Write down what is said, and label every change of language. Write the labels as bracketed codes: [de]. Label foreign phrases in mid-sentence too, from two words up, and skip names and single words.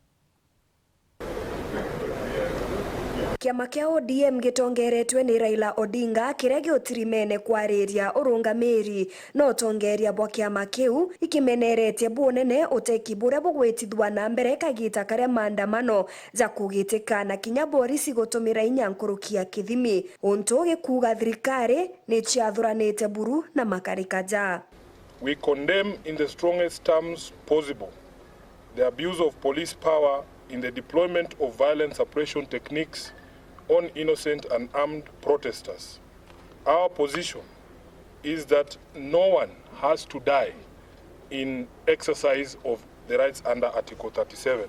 [mer] Kiama kia ODM gitongeretwe ni Raila Odinga kiria giotirimene kwariria urungamiri no tongeria bwa kiama kiu ikimeneretie bunene uteki buria bugwitithwa na mbere kagita karia maandamano ja kugitikana kinya borisi gutumira inya nkuruki ya kithimi untu gikuga thirikari ni chiathuranite buru na makarikaja. [en] We condemn in the strongest terms possible the abuse of police power in the deployment of violent suppression techniques on innocent and armed protesters. Our position is that no one has to die in exercise of the rights under Article 37.